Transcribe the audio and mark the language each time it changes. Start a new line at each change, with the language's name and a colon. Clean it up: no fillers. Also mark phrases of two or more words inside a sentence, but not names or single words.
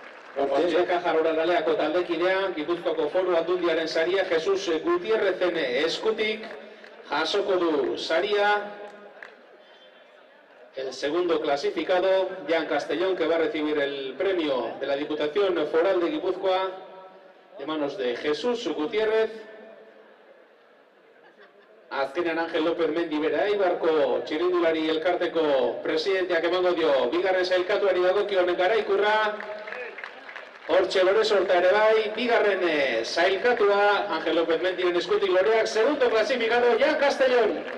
Basque: Hortxe, Kajaroraleako taldekidean, Gipuzkoako Foru Aldundiaren saria, Jesus Gutierrezen eskutik jasoko du saria.
Spanish: El segundo clasificado, Jan Castellón, que va a recibir el premio de la Diputación Foral de Guipúzcoa, de manos de Jesús Gutiérrez.
Basque: Azkenean Ángel López Mendi bera Eibarko txirrindulari elkarteko presidenteak emango dio bigarren sailkatuari dagokion garaikurra. Hortxe lore sorta ere bai, bigarren sailkatua Ángel López Mendiren eskutik loreak,
Spanish: segundo clasificado
Basque: Jan Castellón.